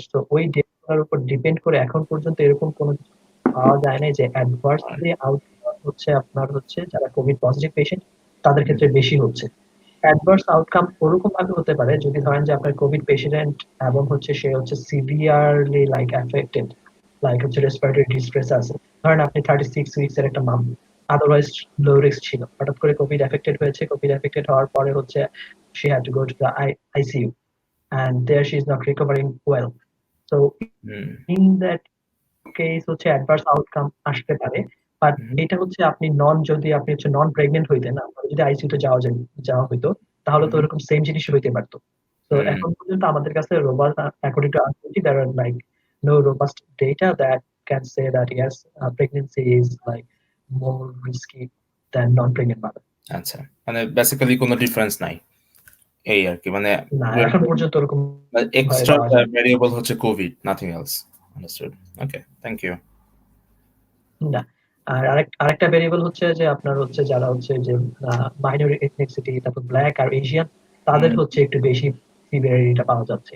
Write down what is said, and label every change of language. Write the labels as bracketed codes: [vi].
[bn] তো ওই ডেটার উপর ডিপেন্ড করে এখন পর্যন্ত এরকম কোনো পাওয়া যায় না যে অ্যাডভার্সলি আউটকাম হচ্ছে আপনার হচ্ছে যারা কোভিড পজিটিভ পেশেন্ট তাদের ক্ষেত্রে বেশি হচ্ছে। অ্যাডভার্স আউটকাম ওরকম ভাবে হতে পারে যদি ধরেন যে আপনার কোভিড পেশেন্ট এবং হচ্ছে সে হচ্ছে সিভিয়ারলি লাইক অ্যাফেক্টেড, লাইক হচ্ছে রেসপিরেটরি ডিস্ট্রেস আছে। ধরেন আপনি 36 উইকস এর একটা মাম, আদারওয়াইজ লো রিস্ক ছিল, হঠাৎ করে কোভিড অ্যাফেক্টেড হয়েছে। কোভিড অ্যাফেক্টেড হওয়ার পরে হচ্ছে [en] she had to go to the ICU and there she is not recovering well. So in that case [bn] হচ্ছে অ্যাডভার্স আউটকাম আসতে পারে। বাট এটা হচ্ছে আপনি যদি আপনি হচ্ছে নন প্রেগনেন্ট হইতেন, আপনার যদি আইসিইউ তে যাওয়া হইতো তাহলে তো এরকম সেম জিনিস হইতে পারতো। তো এখন পর্যন্ত আমাদের কাছে robust according to RCT [en] there are like no robust data that can say that yes pregnancy is like more risky than non-pregnant mother. [bn] আচ্ছা, মানে বেসিক্যালি কোনো ডিফারেন্স নাই এই আর কি, মানে না এখন পর্যন্ত এরকম এক্সট্রা ভ্যারিয়েবল হচ্ছে Covid, nothing else. [en] Understood, okay, thank you. [bn] না, আর আরেকটা ভেরিয়েবল হচ্ছে যে আপনার হচ্ছে যারা হচ্ছে যে মাইনর এথনিসিটি, তারপর ব্ল্যাক আর এশিয়ান, তাদের হচ্ছে একটু বেশি সিভিয়ারিটিটা পাওয়া যাচ্ছে।